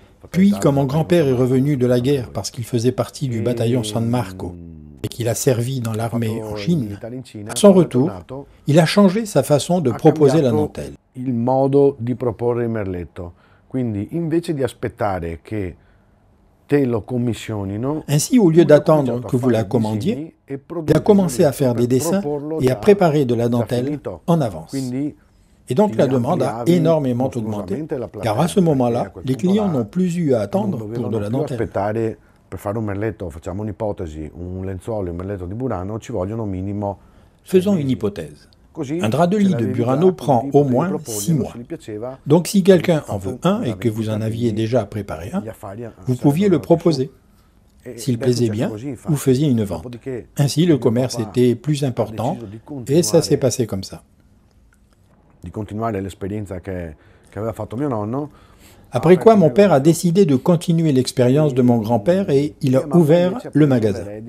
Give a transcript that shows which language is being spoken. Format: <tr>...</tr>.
<fr>Puis, quand mon grand-père est revenu de la guerre parce qu'il faisait partie du bataillon San Marco et qu'il a servi dans l'armée en Chine, à son retour, il a changé sa façon de proposer la dentelle.</fr> <it>Il modo di proporre il merletto. Quindi, invece di aspettare che te lo commissionino,</it> <fr>ainsi, au lieu d'attendre que vous la commandiez, il a commencé à faire des dessins et à préparer de la dentelle en avance. Et donc la demande a énormément augmenté, car à ce moment-là, les clients n'ont plus eu à attendre pour de la dentelle.</fr> <it>Per fare un merletto, facciamo un'ipotesi, un lenzuolo e un merletto di Burano ci vogliono minimo.</it> <fr>Faisons une hypothèse. Un drap de lit de Burano prend au moins 6 mois. Donc si quelqu'un en veut un et que vous en aviez déjà préparé un, vous pouviez le proposer. S'il plaisait bien, vous faisiez une vente. Ainsi, le commerce était plus important et ça s'est passé comme ça.</fr> <it>Di continuare l'esperienza che aveva fatto mio nonno.</it> <fr>Après quoi, mon père a décidé de continuer l'expérience de mon grand-père et il a ouvert le magasin.</fr>